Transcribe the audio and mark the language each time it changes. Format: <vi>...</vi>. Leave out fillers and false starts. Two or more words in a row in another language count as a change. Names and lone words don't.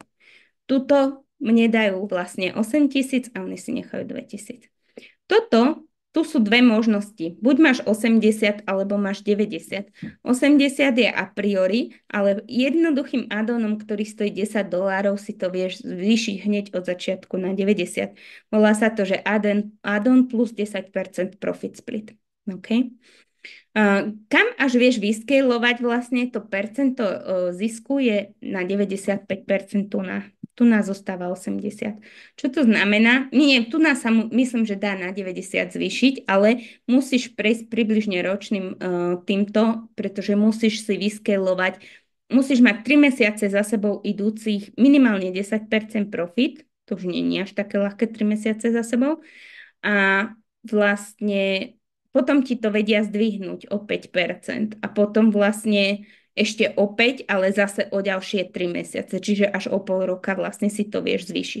<sk>Tuto mne dajú vlastne 8 tisíc a oni si nechajú 2000. Tu sú dve možnosti. Buď máš 80 alebo máš 90. 80 je a priori, ale jednoduchým add-onom, ktorý stojí $10, si to vieš zvýšiť hneď od začiatku na 90. Volá sa to, že add-on plus 10%</sk> <en>profit split.</en> <sk>OK? Kam až vieš vyscalovať vlastne to percento zisku je na 95%, tu nás zostáva 80. Čo to znamená? Nie, tu nás sa myslím, že dá na 90 zvýšiť, ale musíš prejsť približne ročným týmto, pretože musíš si vyscalovať, musíš mať 3 mesiace za sebou idúcich minimálne 10% profit, to už nie je až také ľahké 3 mesiace za sebou, a vlastne potom ti to vedia zdvihnúť o 5% a potom vlastne ešte o 5, ale zase o ďalšie 3 mesiace, čiže až o pol roka vlastne si to vieš zvýšiť.</sk>